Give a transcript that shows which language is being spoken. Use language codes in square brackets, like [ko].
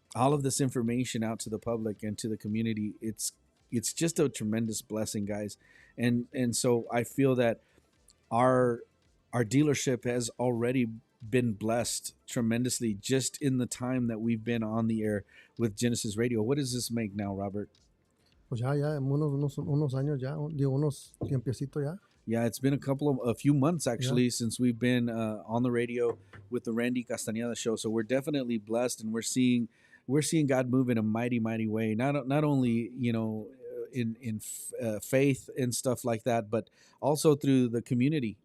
[en] all of this information out to the public and to the community, it's just a tremendous blessing, guys. And so I feel that our our dealership has already been blessed tremendously just in the time that we've been on the air with Genesis Radio. What does this make now, Robert? [es] Pues ya, unos años ya, digo, unos tiempecito ya. [en] Yeah, it's been a few months actually since we've been on the radio with the Randy Castaneda show. So we're definitely blessed, and we're seeing God move in a mighty, mighty way. Not only in faith and stuff like that, but also through the community.